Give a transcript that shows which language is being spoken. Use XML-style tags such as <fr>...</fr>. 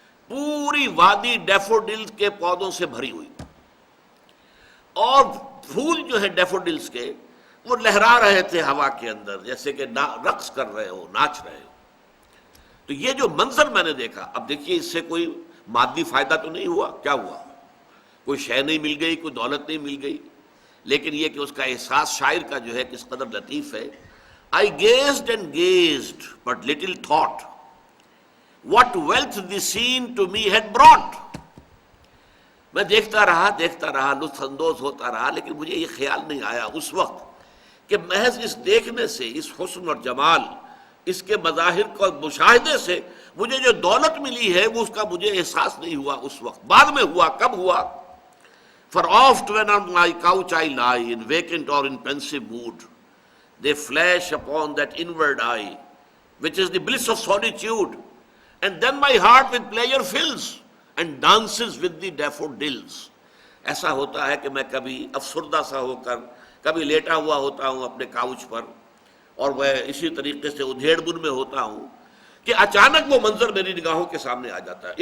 <ur>پوری وادی ڈیفوڈلز کے پودوں سے بھری ہوئی، اور پھول جو ہے ڈیفوڈلز کے وہ لہرا رہے تھے ہوا کے اندر جیسے کہ رقص کر رہے ہو، ناچ رہے ہو. تو یہ جو منظر میں نے دیکھا، اب دیکھیے اس سے کوئی مادی فائدہ تو نہیں ہوا، کیا ہوا؟ کوئی شے نہیں مل گئی، کوئی دولت نہیں مل گئی، لیکن یہ کہ اس کا احساس شاعر کا جو ہے کس قدر لطیف ہے.</ur> <en>I gazed and gazed, but little thought what wealth the scene to me had brought.</en> <ur>میں دیکھتا رہا لطف اندوز ہوتا رہا، لیکن مجھے یہ خیال نہیں آیا اس وقت کہ محض اس دیکھنے سے، اس حسن اور جمال، اس کے مظاہر کو مشاہدے سے مجھے جو دولت ملی ہے وہ اس کا مجھے احساس نہیں ہوا اس وقت. بعد میں ہوا. کب ہوا؟</ur> <en>For oft when on my couch I lie, in vacant or in pensive mood, they flash upon that inward eye, which is the bliss of solitude, and then my heart with pleasure fills and dances with the daffodils.</en> <ur>ایسا ہوتا ہے کہ میں کبھی افسردہ سا ہو کر کبھی لیٹا ہوا ہوتا ہوں اپنے کاؤچ پر، اور میں اسی طریقے سے ادھیڑ بن میں ہوتا ہوں کہ اچانک وہ منظر میری نگاہوں کے سامنے آ جاتا ہے.</ur>